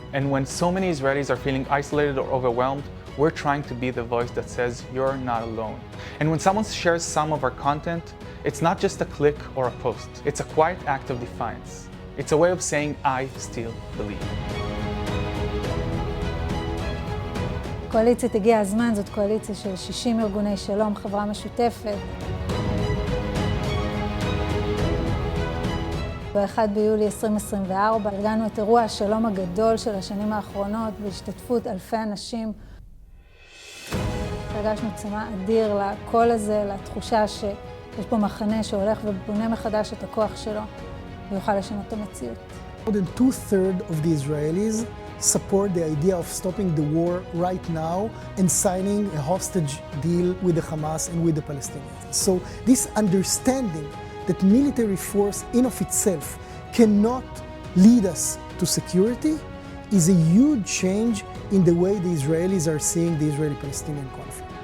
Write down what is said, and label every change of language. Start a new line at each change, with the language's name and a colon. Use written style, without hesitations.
English: And when so many Israelis are feeling isolated or overwhelmed, we're trying to be the voice that says you're not alone. And when someone shares some of our content, it's not just a click or a post. It's a quiet act of defiance. It's a way of saying, I still believe.
Hebrew: קואליציית הגיע הזמן, זאת קואליציה של 60 ארגוני שלום, חברה משותפת. ב-1 ביולי 2024 ארגנו את אירוע השלום הגדול של השנים האחרונות בהשתתפות אלפי אנשים. הרגשנו צמא אדיר לקול הזה, לתחושה שיש פה מחנה שהולך ובונה מחדש את הכוח שלו ויוכל לשנות את המציאות.
English: More than 2/3 of the Israelis support the idea of stopping the war right now and signing a hostage deal with the Hamas and with the Palestinians. So this understanding that military force in of itself cannot lead us to security is a huge change in the way the Israelis are seeing the Israeli-Palestinian conflict.